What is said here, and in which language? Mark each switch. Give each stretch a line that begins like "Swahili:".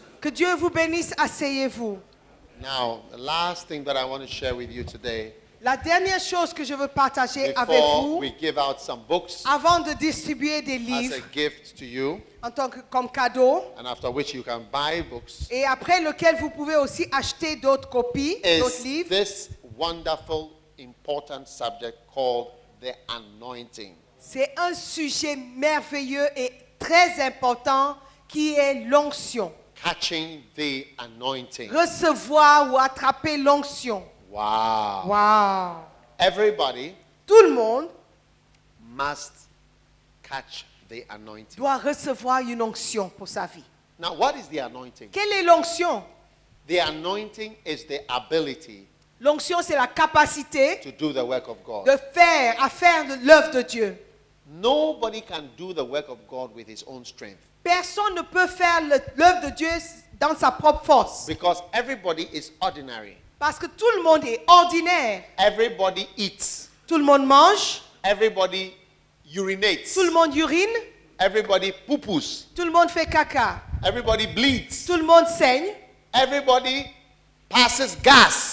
French: Que Dieu vous bénisse, asseyez-vous.
English: Now, the last thing that I want to share with you today,
French: La dernière chose que je veux partager avec
English: before
French: vous,
English: we give out some books
French: avant de distribuer des
English: as
French: livres
English: a gift to you,
French: en tant que comme cadeau,
English: and after which you can buy books,
French: et après lequel vous pouvez aussi acheter d'autres copies, d'autres
English: is
French: livres,
English: this wonderful, important subject called the anointing.
French: c'est un sujet merveilleux et très important qui est l'onction.
English: Catching the anointing.
French: Recevoir ou attraper l'onction.
English: Wow. Wow. Everybody
French: Tout le monde
English: must catch the anointing.
French: doit recevoir une onction pour sa vie.
English: Now, what is the anointing?
French: Quelle est l'onction?
English: The anointing is the ability
French: L'onction, c'est la capacité
English: to do the work of God.
French: de faire, à faire l'œuvre de Dieu.
English: Nobody can do the work of God with his own strength
French: Personne ne peut faire l'œuvre de Dieu dans sa propre force.
English: because everybody is ordinary.
French: Parce que tout le monde est ordinaire.
English: Everybody eats.
French: Tout le monde mange,
English: Everybody urinates.
French: tout le monde urine,
English: Everybody poo-poos.
French: tout le monde fait caca,
English: Everybody bleeds.
French: tout le monde saigne,
English: Everybody passes gas.